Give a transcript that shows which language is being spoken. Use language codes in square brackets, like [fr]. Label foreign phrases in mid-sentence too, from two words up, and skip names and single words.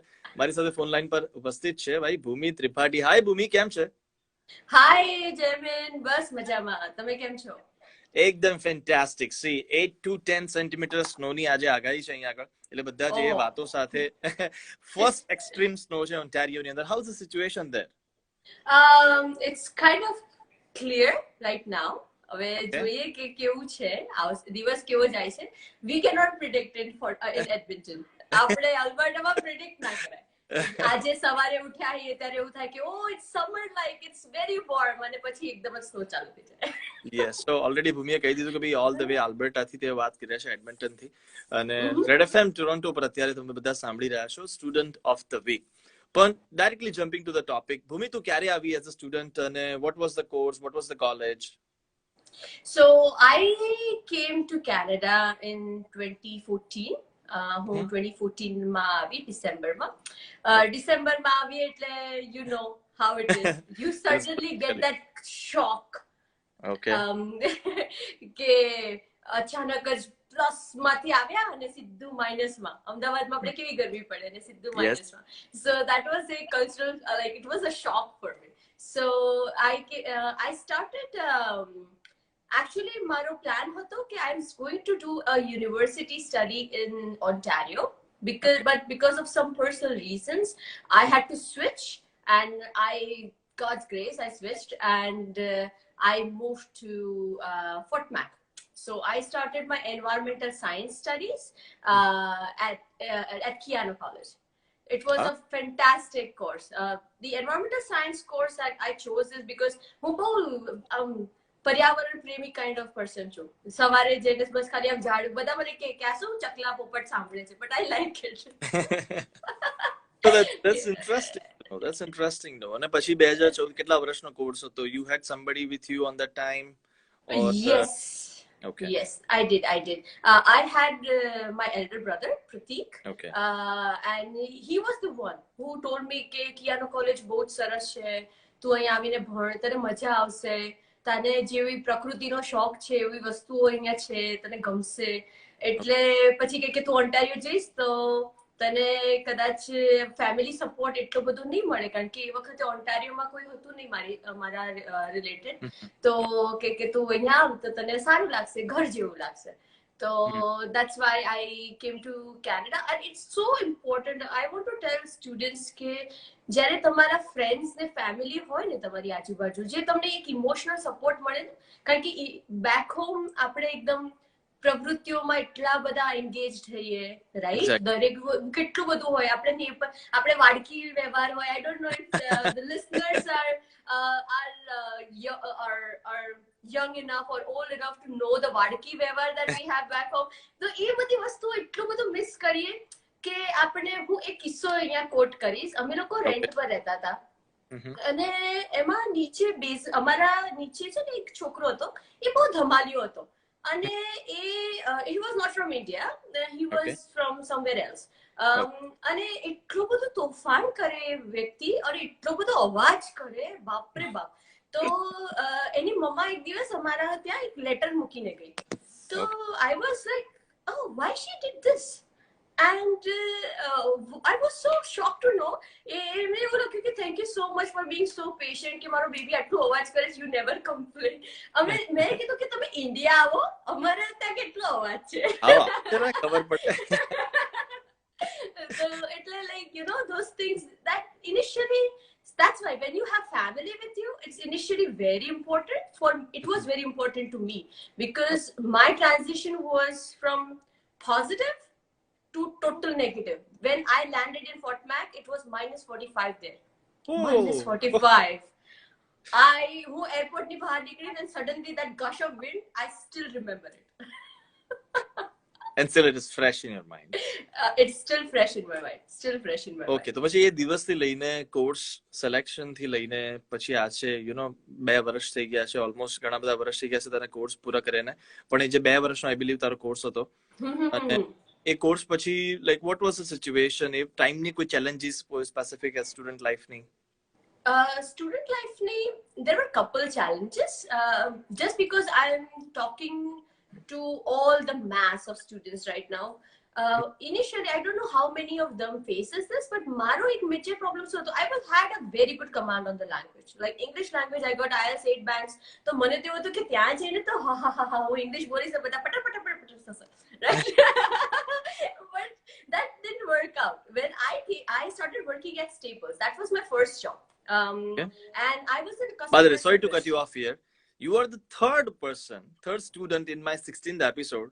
[gu] મારી સાથે ફોન લાઈન પર ઉપસ્થિત છે ભાઈ ભૂમિ ત્રિપાઠી. હાય ભૂમિ, કેમ છે? હાય જયમીન, બસ મજામાં. તમે કેમ છો? એકદમ ફેન્ટાસ્ટિક. સી 8 to 10 સેન્ટીમીટર સ્નોની આજે આગાહી છે અહીંયા આગળ, એટલે બધા જ એ વાતો સાથે [en] first extreme snow [gu] છે ઓન્ટારિયોની અંદર. [en] How is the situation there? It's kind of clear right now. [gu] હવે જોઈએ કે કેવું છે, દિવસ કેવો જાય છે. [en] We cannot predict in Edmonton. [gu] આપણે અલ્બર્ટામાં પ્રિડિક્ટ ના કરાય. આજે સવારે ઉઠ્યા છીએ ત્યારે એવું થાય કે [en] oh it's summer, like it's very warm, [gu] અને પછી એકદમ જ સ્નો ચાલુ થઈ જાય. યસ, તો ઓલરેડી ભૂમિએ કહી દીધું કે ભાઈ [en] all the way [gu] આલ્બર્ટાથી તે વાત કરી રહ્યા છે, એડમિન્ટનથી. અને રેડ એફએમ ટોરોન્ટો પર અત્યારે તમે બધા સાંભળી રહ્યા છો સ્ટુડન્ટ ઓફ ધ વીક. પણ [en] directly jumping to the topic, [gu] ભૂમિ તું ક્યારે આવી [en] as a student [gu] અને [en] what was the course, what was the college? So I came to Canada in 2014. [gu] હું 2014 માં આવી ડિસેમ્બરમાં. ડિસેમ્બરમાં આવી એટલે [en] you know how it is. You suddenly get that shock Okay. [gu] કે અચાનક જ પ્લસ માંથી આવ્યા અને સીધું માઇનસમાં. અમદાવાદમાં આપણે કેવી ગરમી પડે અને સીધું [en] Yes. [gu] માઇનસમાં. [en] So that was a cultural, like it was a shock for me. So I started actually [gu] મારો પ્લાન હતો કે [en] I was going to do a university study in Ontario because of some personal reasons I had to switch, and God's grace I switched, and I moved to Fort Mac. So I started my environmental science studies at Keanu College. It was a fantastic course. The environmental science course that I chose is because [gu] હું બહુ પર્યાવરણ પ્રેમી [en] kind of person છું. [gu] સવારે જઈને બસ ખાલી આમ ઝાડ બધા મને કે આ શું ચકલા પોપટ સાંભળે છે, [en] but I like it. So that's interesting. That's interesting though. [gu] અને પછી 2014 કેટલા વર્ષનો કોર્સ હતો? [en] You had somebody with you on that time? Or, Yes. Okay. Yes, I did. I had my elder brother, Pratik. Okay. And he was the one who told me [gu] કે કિયાનો કોલેજ બહુ જ સરસ છે, તું અહીં આવીને ભણ, તને મજા આવશે, તને જેવી પ્રકૃતિનો શોખ છે એવી વસ્તુઓ અહીંયા છે, તને ગમશે. એટલે પછી કે તું ઓન્ટારિયો જઈશ તો તને કદાચ ફેમિલી સપોર્ટ એટલો બધો નહીં મળે, કારણ કે એ વખતે ઓન્ટારિયોમાં કોઈ હતું નહીં મારા રિલેટેડ. તો કે તું અહીંયા આવ તો તને સારું લાગશે, ઘર જેવું લાગશે. [en] So that's why I came to Canada, and it's so important. I want to tell students [gu] કે જ્યારે તમારા ફ્રેન્ડ્સ ને ફેમિલી હોય ને તમારી આજુબાજુ, જે તમને એક ઇમોશનલ સપોર્ટ મળે ને, કારણ કે [en] back home [gu] આપણે એકદમ પ્રવૃત્તિઓમાં એટલા બધા એન્ગેજ થઈએ, રાઈટ? દરેક કેટલું બધું હોય આપણે વાડકી વ્યવહાર હોય. [en] I don't know if the listeners are young enough or old enough to know the [gu] વાડકી વ્યવહાર [en] that we have back home. [gu] તો એ બધી વસ્તુઓ એટલું બધું મિસ કરીએ કે આપણે, હું એક કિસ્સો અહીંયા કોટ કરીશ. અમે લોકો રેન્ટ પર રહેતા હતા અને એમાં નીચે અમારા નીચે છે ને એક છોકરો હતો, એ બહુ ધમાલિયો હતો. અને [en] he was not from India, he was from somewhere else. [gu] અને એટલું બધું તોફાન કરે વ્યક્તિ, અને એટલો બધો અવાજ કરે, બાપરે બાપ. તો એની મમ્મા એક દિવસ અમારા ત્યાં એક લેટર મૂકીને ગઈ. [en] તો I was like, oh, why she did this? And I was so shocked to know. [gu] મેં એવું લખ્યું કે [en] thank you so much for being so patient, [gu] કે મારો બેબી આટલું અવાજ કરે છે, [en] you never complain. [gu] મેં કીધું કે તમે ઇન્ડિયા આવો, અમારે ત્યાં કેટલો અવાજ છે. ખબર પડે. [en] So એટલે like, you know, those things that initially, that's why when you have family with you, it's initially very important. It was very important to me because my transition was from positive to total negative. When I landed in Fort Mac, it was -45 there. -45. [gu] હું એરપોર્ટની બહાર નીકળી [en] and suddenly that gush of wind, I still remember it. And still it is fresh in your mind. It's still fresh in my mind. [gu] Okay, તો પછી એ દિવસથી લઈને કોર્સ સિલેક્શન થી લઈને પછી આજે [en] you know [gu] 2 વર્ષ થઈ ગયા છે, ઓલમોસ્ટ ઘણા બધા વર્ષ થઈ ગયા છે તારા કોર્સ પૂરા કરીને. પણ એ જે 2 વર્ષનો [en] I believe [gu] તારો કોર્સ હતો, અને એ કોર્સ પછી [en] like what was the situation? [gu] એ ટાઈમની કોઈ ચેલેન્જીસ [en] specific as student [gu] લાઈફની? [en] Student life, there were a couple challenges. Just because I'm talking to all the mass of students right now, initially I don't know how many of them faces this, but [gu] મારો એક [en] major problem so I had a very good command on the language. Like English language, I got IELTS 8 bands. [gu] So મને તે હતો કે ત્યાં જઈને તો ha English બોલી છે બધા પટ right? [en] But that didn't work out. When I started working at Staples, that was my first job. And I was in customer. By the way, sorry to cut you off here. You are the third student in my 16th episode.